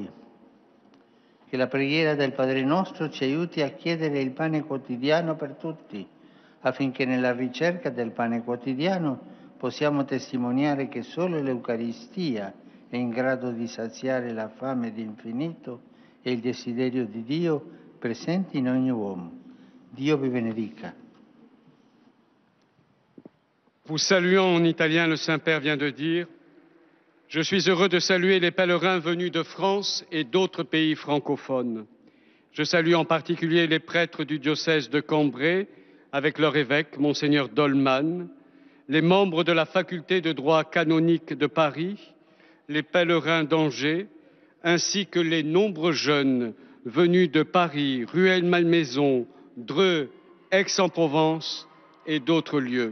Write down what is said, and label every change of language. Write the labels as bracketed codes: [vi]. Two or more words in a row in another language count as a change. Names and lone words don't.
[it] Che la preghiera del Padre nostro ci aiuti a chiedere il pane quotidiano per tutti, affinché nella ricerca del pane quotidiano possiamo testimoniare che solo l'Eucaristia è in grado di saziare la fame di infinito e il desiderio di Dio presenti in ogni uomo. Dio vi benedica. [fr] Vous saluant en italien, le Saint-Père vient de dire « Je suis heureux de saluer les pèlerins venus de France et d'autres pays francophones. Je salue en particulier les prêtres du diocèse de Cambrai, avec leur évêque, Monseigneur Dolman, les membres de la faculté de droit canonique de Paris, les pèlerins d'Angers, ainsi que les nombreux jeunes venus de Paris, Rueil-Malmaison, Dreux, Aix-en-Provence et d'autres lieux.